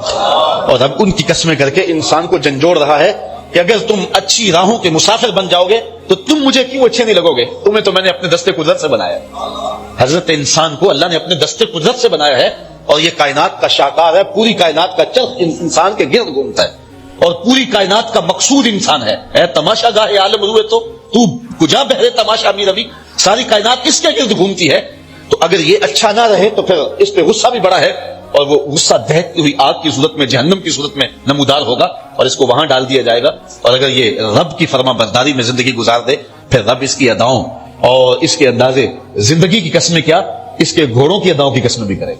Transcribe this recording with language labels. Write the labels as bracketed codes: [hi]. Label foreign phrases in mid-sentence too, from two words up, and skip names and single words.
[ur] اور اب ان کی قسمیں کر کے انسان کو جھنجھوڑ رہا ہے کہ اگر تم اچھی راہوں کے مسافر بن جاؤ گے تو تم مجھے کیوں اچھے نہیں لگو گے؟ تمہیں تو میں نے اپنے دستے قدرت سے بنایا ہے. حضرت انسان کو اللہ نے اپنے دستے قدرت سے بنایا ہے اور یہ کائنات کا شاہکار ہے. پوری کائنات کا چرخ انسان کے گرد گھومتا ہے اور پوری کائنات کا مقصود انسان ہے. [fa] اے تماشا گاہ عالم روئے تو کجا بہرے تماشا می روی، [ur] ساری کائنات کس کے گرد گھومتی ہے. تو اگر یہ اچھا نہ رہے تو پھر اس پہ غصہ بھی بڑا ہے اور وہ غصہ دہتی ہوئی آگ کی صورت میں، جہنم کی صورت میں نمودار ہوگا اور اس کو وہاں ڈال دیا جائے گا. اور اگر یہ رب کی فرما برداری میں زندگی گزار دے پھر رب اس کی اداؤں اور اس کے اندازے زندگی کی قسمیں کیا، اس کے گھوڑوں کی اداؤں کی قسمیں بھی کرے.